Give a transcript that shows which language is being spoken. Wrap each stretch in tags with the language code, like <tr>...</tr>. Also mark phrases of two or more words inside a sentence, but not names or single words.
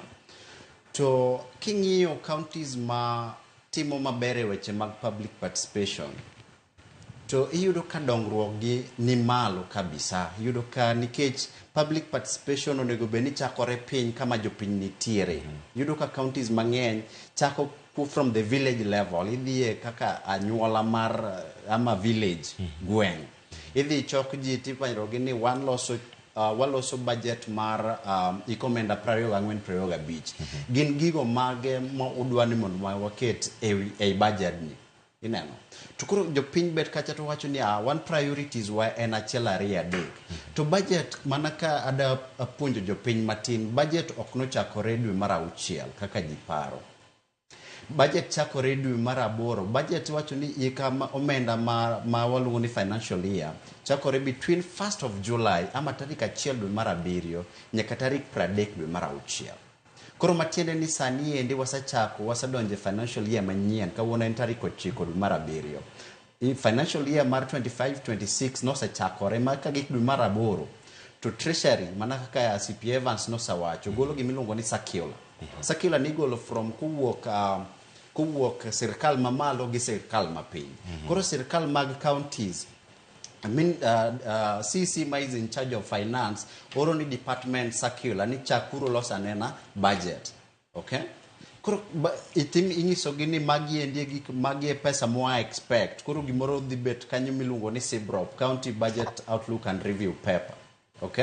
<luo>To king'iyo counties ma timo maber e weche mag</luo> <en>public participation</en> <luo>to iyudo ka dongruok gi ni malo kabisa. Iyudo ka nikech</luo> <en>public participation</en> <luo>onego beni chakore piny kama jopiny nitiere. Iyudo ka counties mang'eny chako</luo> <en>from the village level.</en> <luo>Idhiye kaka anyuola mar ama village gweng'. Idhi chok ji tipanyirogi ni waloso budget mar ikomenda 24-25. Gin gigo mage ma udwa ni mondo waket ei budget ni. Ineno. To koro jopiny bet kacha to wacho ni</luo> <en>one priorities</en> <luo>wa en achiel 2 3. To budget manaka ada puonjo jopiny matin. Budget ok nochakore dwe mar 6 kaka ji paro. Budget chakore dwe mar 8. Budget wacho ni ika omenda ma waluongo ni</luo> <en>financial year</en> <luo>chakore</luo> <en>between 1st of July</en> <luo>ama tarik 1 dwe mar 7 nyaka tarik 30 dwe mar 6. Koro matiende ni sani endi wasadonje</luo> <en>financial year</en> <luo>manyien kawuono en tarik 9 dwe mar 7. I</luo> <en>financial year</en> <luo>mar 25-26 nosechakore maka gik dwe mar 8 to treasury mana kaka CPA Evans nosawacho golo gimiluongo ni circular. Circular ni golo from kuwuok sirkal mamalo gi sirkal mapiny. Koro sirkal mag counties</luo> <en>CC is in charge of finance</en> <luo>oro ni department circular ni chakuro losanena budget. Okay? Koro inyiso gini magi endie gik magi pesa moa expect. Koro gimoro dhi bet kanyo miluongo ni CBROP, County Budget Outlook and Review Paper. Okay?</luo>